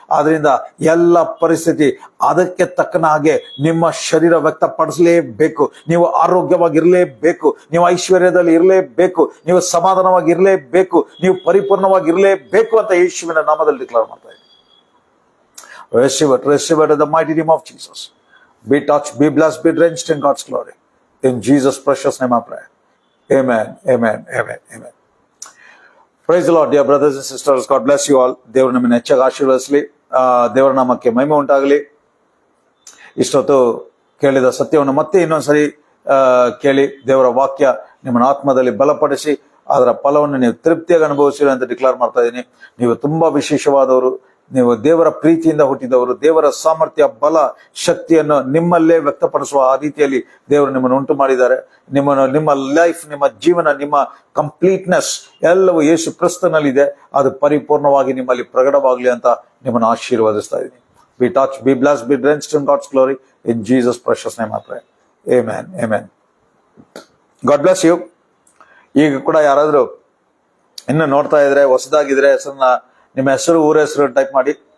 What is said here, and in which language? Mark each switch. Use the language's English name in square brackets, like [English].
[Kannada] ಆದ್ರಿಂದ ಎಲ್ಲ ಪರಿಸ್ಥಿತಿ ಅದಕ್ಕೆ ತಕ್ಕನ ಹಾಗೆ ನಿಮ್ಮ ಶರೀರ ವ್ಯಕ್ತಪಡಿಸಲೇಬೇಕು. ನೀವು ಆರೋಗ್ಯವಾಗಿರ್ಲೇಬೇಕು, ನೀವು ಐಶ್ವರ್ಯದಲ್ಲಿ ಇರಲೇಬೇಕು, ನೀವು ಸಮಾಧಾನವಾಗಿರ್ಲೇಬೇಕು, ನೀವು ಪರಿಪೂರ್ಣವಾಗಿರ್ಲೇಬೇಕು ಅಂತ ಯೇಸುವಿನ ನಾಮದಲ್ಲಿ ಡಿಕ್ಲೇರ್ ಮಾಡ್ತಾ ಇದ್ದೀನಿ. [English] Receive it in the mighty name of Jesus. Be touched, be blessed, be drenched in God's glory. In Jesus' precious name I pray. Amen, amen, amen, amen. Praise the Lord, dear brothers and sisters. God bless you all. [Kannada] ದೇವರು ನಮ್ಮನ್ನು ಹೆಚ್ಚಾಗಿ ಆಶೀರ್ವದಿಸಲಿ. ದೇವರ ನಾಮಕ್ಕೆ ಮಹಿಮೆ ಉಂಟಾಗಲಿ. ಇಷ್ಟೊತ್ತು ಕೇಳಿದ ಸತ್ಯವನ್ನು ಮತ್ತೆ ಇನ್ನೊಂದ್ಸರಿ ಕೇಳಿ, ದೇವರ ವಾಕ್ಯ ನಿಮ್ಮನ್ನ ಆತ್ಮದಲ್ಲಿ ಬಲಪಡಿಸಿ ಅದರ ಫಲವನ್ನು ನೀವು ತೃಪ್ತಿಯಾಗಿ ಅನುಭವಿಸಿರಿ ಅಂತ ಡಿಕ್ಲೇರ್ ಮಾಡ್ತಾ ಇದ್ದೀನಿ. ನೀವು ತುಂಬಾ ವಿಶೇಷವಾದವರು, ನೀವು ದೇವರ ಪ್ರೀತಿಯಿಂದ ಹುಟ್ಟಿದವರು, ದೇವರ ಸಾಮರ್ಥ್ಯ, ಬಲ, ಶಕ್ತಿಯನ್ನು ನಿಮ್ಮಲ್ಲೇ ವ್ಯಕ್ತಪಡಿಸುವ ಆ ರೀತಿಯಲ್ಲಿ ದೇವರು ನಿಮ್ಮನ್ನು ಉಂಟು ಮಾಡಿದ್ದಾರೆ. ನಿಮ್ಮ ಲೈಫ್, ನಿಮ್ಮ ಜೀವನ, ನಿಮ್ಮ ಕಂಪ್ಲೀಟ್ನೆಸ್ ಎಲ್ಲವೂ ಯೇಸು ಕ್ರಿಸ್ತನಲ್ಲಿದೆ. ಅದು ಪರಿಪೂರ್ಣವಾಗಿ ನಿಮ್ಮಲ್ಲಿ ಪ್ರಕಟವಾಗಲಿ ಅಂತ ನಿಮ್ಮನ್ನು ಆಶೀರ್ವದಿಸ್ತಾ ಇದ್ದೀನಿ. [English] Be touched, be blessed, be drenched in God's glory. In Jesus' precious name I pray. Amen, amen. God bless you. [Kannada] ಈಗ ಕೂಡ ಯಾರಾದ್ರೂ ಇನ್ನು ನೋಡ್ತಾ ಇದ್ರೆ, ಹೊಸದಾಗಿದ್ರೆ, ಹೆಸರನ್ನ, ನಿಮ್ಮ ಹೆಸರು, ಊರ ಹೆಸರು ಟೈಪ್ ಮಾಡಿ.